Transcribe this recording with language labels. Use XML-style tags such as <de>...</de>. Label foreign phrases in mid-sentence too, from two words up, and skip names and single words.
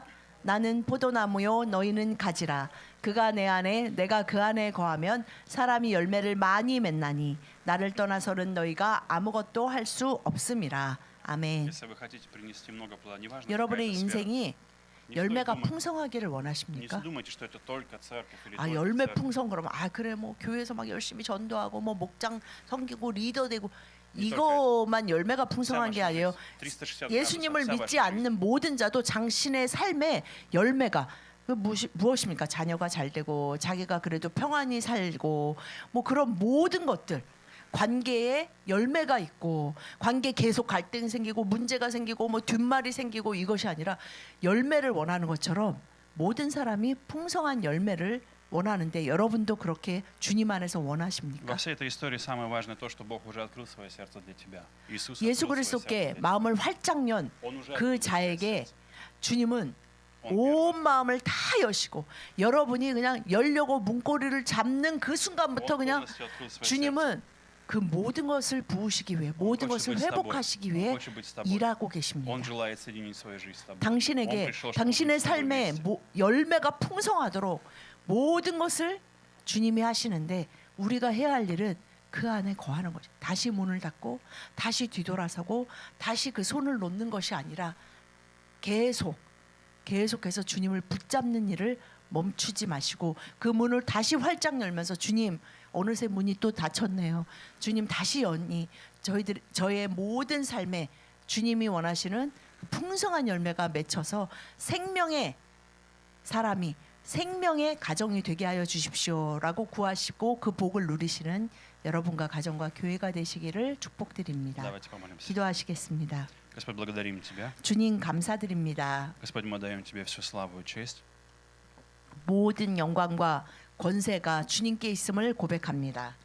<ko>나는 포도나무요 너희는 가지라. 그가 내 안에 내가 그 안에 거하면 사람이 열매를 많이 맺나니 나를 떠나서는 너희가 아무것도 할 수 없음이라. 아멘. 여러분의 인생이</ko> <ru>Не стоит</ru> <ko>열매가</ko> <ru>думать-</ru> <ko>풍성하기를</ko> <ru>Не</ru> <ko>원하십니까?</ko> <ru>думайте, что это только церковь или</ru> <ko>아</ko> <ru>только</ru> <ko>열매</ko> <ru>церковь.</ru> <ko>풍성 그러면 아 그래 뭐 교회에서 막 열심히 전도하고 뭐 목장 섬기고 리더 되고 이 이거만 열매가 풍성한 게 아니에요.</ko> <ru>360</ru> <ko>예수님을</ko> <ru>градусов, вся</ru> <ko>믿지 ваша жизнь. 않는 모든 자도 당신의 삶의 열매가 그 무엇입니까? 자녀가 잘 되고 자기가 그래도 평안히 살고 뭐 그런 모든 것들 관계에 열매가 있고 관계 계속 갈등이 생기고 문제가 생기고 뭐 뒷말이 생기고 이것이 아니라 열매를 원하는 것처럼 모든 사람이 풍성한 열매를 원하는데 여러분도 그렇게 주님 안에서</ko> <ru>Во</ru> <ko>원하십니까?</ko> <ru>всей этой истории самое важное то, что Бог уже открыл свое сердце для тебя. Иисус</ru> <ko>예수</ko> <ru>открыл свое сердце</ru> <ko>그리스도께</ko> <ru>для тебя.</ru> <ko>마음을 활짝 연</ko> <ru>Он уже</ru> <ko>그</ko> <ru>открыл свое</ru> <ko>자에게</ko> <ru>сердце.</ru> <ko>주님은</ko> <ru>Он</ru> <ko>온 마음을 다 여시고 여러분이 그냥 열려고 문고리를 잡는 그 순간부터</ko> <ru>Он</ru> <ko>그냥</ko> <ru>полностью открыл свое сердце.</ru> <ko>주님은 그 모든 것을 부으시기 위해 모든</ko> <ru>хочет</ru> <ko>것을</ko> <ru>быть с тобой.</ru> <ko>회복하시기</ko> <ru>Он</ru> <ko>위해</ko> <ru>хочет быть с тобой.</ru> <ko>일하고</ko> <ru>Он</ru> <ko>계십니다.</ko> <ru>желает соединить свою жизнь с тобой. Он</ru> <ko>당신에게</ko> <ru>пришел, чтобы</ru> <ko>당신의</ko> <ru>быть с тобой</ru> <ko>삶에</ko> <ru>вместе.</ru> <ko>열매가 풍성하도록 모든 것을 주님이 하시는데 우리가 해야 할 일은 그 안에 거하는 거죠. 다시 문을 닫고 다시 뒤돌아서고 다시 그 손을 놓는 것이 아니라 계속해서 주님을 붙잡는 일을 멈추지 마시고 그 문을 다시 활짝 열면서 주님 어느새 문이 또 닫혔네요. 주님 다시 여니 저의 모든 삶에 주님이 원하시는 풍성한 열매가 맺혀서 생명의 사람이 생명의 가정이 되게 하여 주십시오라고 구하시고 그 복을 누리시는 여러분과 가정과 교회가 되시기를 축복드립니다.</ko> <ru>Давайте помолимся.</ru> <ko>기도하시겠습니다.</ko> <ru>Господь, благодарим Тебя.</ru> <ko>주님 감사드립니다.</ko> <ru>Господь, мы даем Тебе всю славу и честь.</ru> <ko>모든 영광과 권세가 주님께 있음을 고백합니다.</ko>